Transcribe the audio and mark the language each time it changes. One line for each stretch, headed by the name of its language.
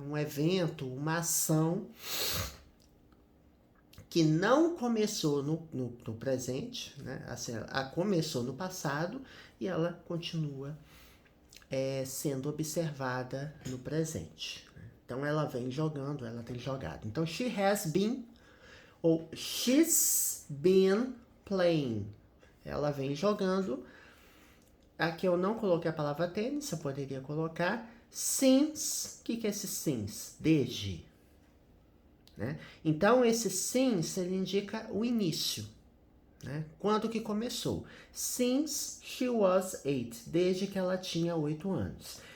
Portuguese: Um evento, uma ação que não começou no presente, né? Assim, ela começou no passado e ela continua sendo observada no presente. Então, ela vem jogando, ela tem jogado.
English: Então, she has been, ou she's been playing.
Portuguese: Ela vem jogando. Aqui eu não coloquei a palavra tênis, eu poderia colocar since. O que é esse since? Desde. Né? Então, esse since, ele indica o início. Né? Quando que começou?
English: Since she was 8,
Portuguese: desde que ela tinha 8 anos.